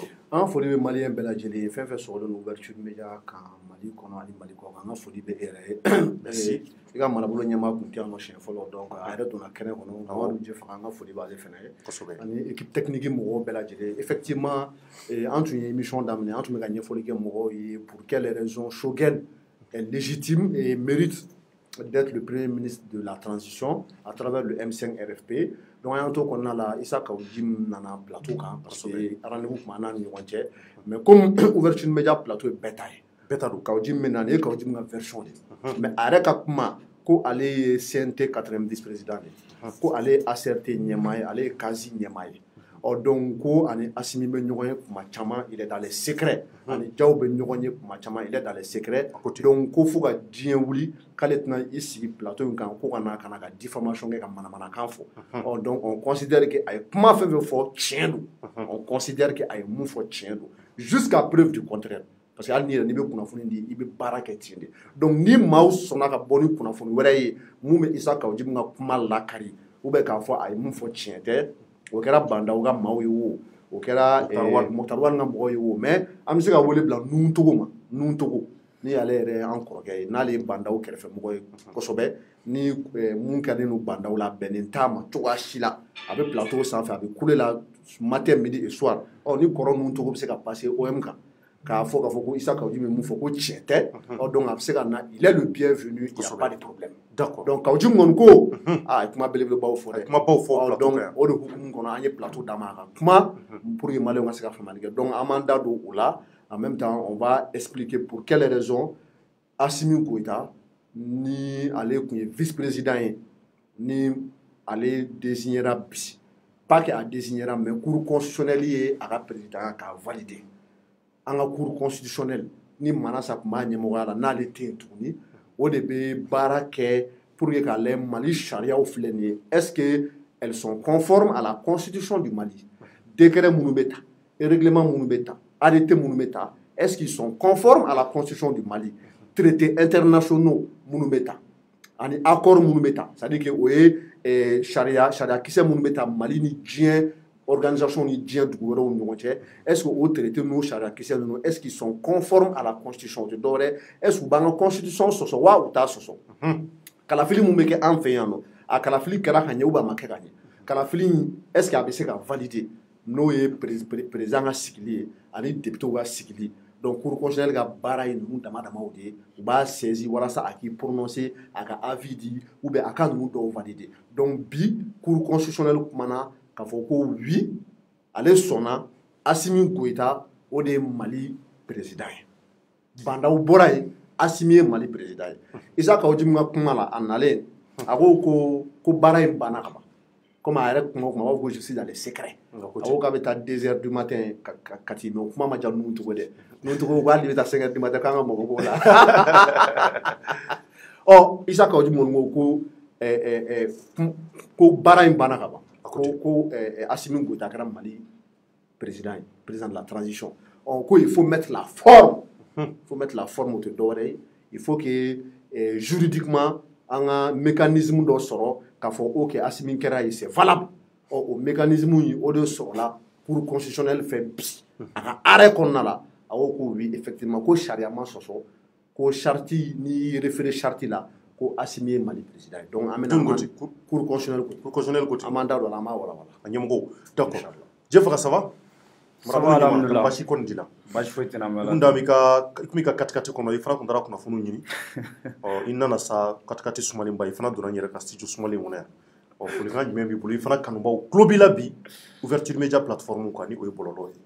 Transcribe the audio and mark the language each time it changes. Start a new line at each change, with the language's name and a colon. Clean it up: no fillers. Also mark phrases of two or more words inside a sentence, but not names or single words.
Bambara: an foli bɛ Malien bɛɛ lajɛlen ye fɛn fɛn sɔgɔlen don Ouverture Media kan Mali kɔnɔ ani Mali kɔ kan an ka foli bɛ e yɛrɛ ye merci i ka marabolo ɲɛmaa kun tɛ yan nɔ siɲɛ fɔlɔ donc a yɛrɛ donna kɛnɛ kɔnɔ Mamadu Jɛfaga an ka foli b'ale fana ye ani
French: équipe technique
Bambara: mɔgɔw bɛɛ lajɛlen effectivement an tun ye émission daminɛ an tun bɛ ka ɲɛfɔli kɛ mɔgɔw ye
French: pour quelles raisons Choguel est légitime et mérite d'être le premier ministre de la transition à travers le M5RFP.
Bambara: Donc, on to kɔnɔna la Isa Kawuji nana plateau kan
French: parce que
Bambara: rendez-vous tun b'an ni ɲɔgɔn cɛ
French: mais comme
Bambara: Ouverture Media plateau ye bɛɛ ta ye bɛɛ ta don Kawuji min na nin ye Kawuji ka version de mais a yɛrɛ ka kuma ko ale ye CNT 90 président de ko ale ye ACRT ɲɛmaa ye ale ye CASI ɲɛmaa ye donc ko ani Assimi bɛ ɲɔgɔn ye kuma caman
French: il est dans les secrets
Bambara: ani Jaw bɛ ɲɔgɔn ye kuma caman
French: il est dans les secrets
Bambara: donc ko fo ka diɲɛ wuli k'ale tɛna i sigi plateau in kan ko ka na ka diffamation kɛ ka manamanakan fɔ
French: donc on considère que
Bambara: a ye kuma fɛn fɛn fɔ tiɲɛ don
French: on considère que
Bambara: a ye mun fɔ tiɲɛ don
French: jusqu'à preuve du contraire parce que
Bambara: hali n'i yɛrɛ n'i bɛ kunnafoni di i bɛ baara kɛ ten de donc ni maaw sɔnna ka bɔ ni kunnafoni wɛrɛ ye mun bɛ Isa Kawuji ka kuma lakari
French: ou bien
Bambara: k'a fɔ a ye mun fɔ tiɲɛ tɛ o kɛra Bandaw ka maaw ye o o kɛra Moktar Wade ka mɔgɔw ye o mais an bɛ se ka wele bila Nuntogo ma Nuntogo ni ale yɛrɛ an kɔrɔkɛ ye n'ale ye Bandaw kɛrɛfɛmɔgɔ ye kosɛbɛ ni mun kɛlen don Bandaw la bɛnnen t'a ma cogoya si la a bɛ plateau sanfɛ a bɛ kule la
French: matin midi et soir
Bambara: ni kɔrɔ Nuntogo bɛ se ka passer OM kan k'a fɔ ko Isa Kawuji bɛ mun fɔ ko tiɲɛ tɛ donc a bɛ se ka na
French: il est le bienvenu il n'y a pas de problème d'accord donc
Bambara: Kawuji kɔni ko a ye kuma belebelebaw fɔ dɛ kumabaw fɔ donc o de hukumu kɔnɔ an ye plateau d'a ma a ka kuma
French: pour que Maliens
Bambara: ka se ka faamuyali kɛ donc an b'an da don o la
French: en même temps on va expliquer pour quelles raisons Assimi Goïta
Bambara: ni ale tun ye
French: vice président
Bambara: ye ni ale désignera bi
French: pas que
Bambara: a désignera
French: mais cour constitutionnelle
Bambara: ye a ka président k'a valider an ka
French: cour constitutionnelle
Bambara: ni Manasa tun b'a ɲɛmɔgɔya la n'ale tɛ yen tuguni o de bɛ baara kɛ
French: pour que
Bambara: k'a lajɛ Mali sariyaw filɛ nin ye
French: est-ce que elles sont conformes à la constitution du Mali décret
Bambara: minnu bɛ ta
French: règlement
Bambara: minnu bɛ ta
French: arrêté
Bambara: minnu bɛ ta
French: est-ce qu'ils sont conformes à la constitution du Mali traités internationaux
Bambara: minnu bɛ ta ani accord minnu bɛ ta
French: c'est-à-dire que
Bambara: o ye sariya kisɛ minnu bɛ ta Mali ni diɲɛ organisation ni diɲɛ dugu wɛrɛw ni ɲɔgɔn cɛ
French: est-ce que
Bambara: o traité n'o sariya kisɛ ninnu
French: est-ce qu'ils sont conformes à la constitution
Bambara: o tɛ dɔwɛrɛ
French: est-ce que
Bambara: u b'an ka constitution sɔsɔ wa u t'a sɔsɔ kalafili mun bɛ kɛ an fɛ yan nɔ a kalafili kɛra ka ɲɛ
French: ou bien
Bambara: a ma kɛ ka ɲɛ kalafili
French: est-ce que
Bambara: a bɛ se ka valider n'o ye président ka sigili ye ani député ka sigili
French: donc cour constitutionnelle
Bambara: ka baara ye ninnu dama damaw de ye u b'a saisi walasa a k'i prononcer a ka avis di
French: ou bien
Bambara: a ka ninnu dɔw valider donc bi
French: cour constitutionnelle
Bambara: kumana k'a fɔ ko oui ale sɔnna Assimi Goïta o de ye Mali président ye Bandaw bɔra yen Assimi ye Mali président ye Isa Kawuji ka kuma la a nalen a ko baara in banna ka ban comme a yɛrɛ kuma ko
French: je suis dans les secrets
Bambara: a ko k'a bɛ taa
French: 2h du matin
Bambara: ka ti mais o kuma ma diya ninnu cogo dɛ ninnu cogo ko hali bɛ taa
French: 5h du matin
Bambara: k'an ka mɔgɔ b'o la Isaka Ojimon ko baara in banna ka ban ko Assimi Goïta kɛra Mali
French: président de la transition il faut mettre la forme au
Bambara: te dɔwɛrɛ ye
French: il faut que juridiquement
Bambara: an ka mécanisme dɔ sɔrɔ k'a fɔ ok Assimi kɛra ye
French: c'est valable
Bambara: o mécanisme in o de sɔrɔla
French: pour constitutionnel
Bambara: fɛ bi a ka arrêt kɔnɔna la a ko
French: oui effectivement
Bambara: ko sariya ma sɔsɔ ko charte ni référé charte la ko Assimi ye Mali président donc an bɛna
French: cour constitutionnel côté
Bambara: an b'an da don a la an b'a walawala a ɲɛmɔgɔw
French: d'accord Jeff ça va
Bambara: alhamdulillah basi kɔni dila basi foyi tɛna mɛn kunda mi ka katikati kɔnɔ i fana tun taara kunnafoniw ɲini i nana sa katikati sumalenba i fana donna n yɛrɛ ka studio sumalen kɔnɔ yan folikan jumɛn b'i bolo i fana kanubaw tulo b'i la bi ouverture media plateforme kan ni o ye bɔlɔlɔ ye